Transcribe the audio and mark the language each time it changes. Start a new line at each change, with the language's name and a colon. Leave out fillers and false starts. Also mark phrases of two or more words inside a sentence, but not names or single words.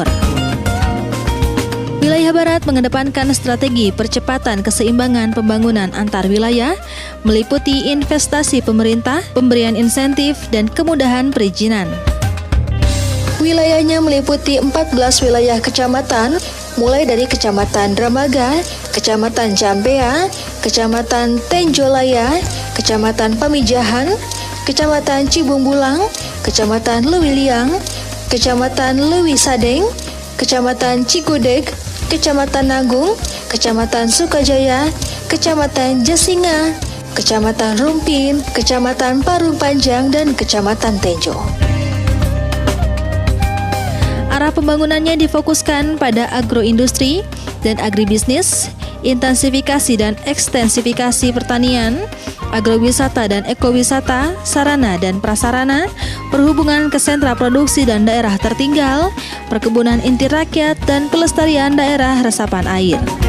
Indonesian: Wilayah barat mengedepankan strategi percepatan keseimbangan pembangunan antar wilayah, meliputi investasi pemerintah, pemberian insentif, dan kemudahan perizinan. Wilayahnya meliputi 14 wilayah kecamatan, mulai dari Kecamatan Dramaga, Kecamatan Campea, Kecamatan Tenjolaya, Kecamatan Pamijahan, Kecamatan Cibungbulang, Kecamatan Lewiliang, Kecamatan Lewisadeng, Kecamatan Cikudeg, Kecamatan Nagung, Kecamatan Sukajaya, Kecamatan Jasinga, Kecamatan Rumpin, Kecamatan Parung Panjang, dan Kecamatan Tenjo. Arah pembangunannya difokuskan pada agroindustri dan agribisnis, intensifikasi dan ekstensifikasi pertanian, agrowisata dan ekowisata, sarana dan prasarana, perhubungan ke sentra produksi dan daerah tertinggal, perkebunan inti rakyat, dan pelestarian daerah resapan air.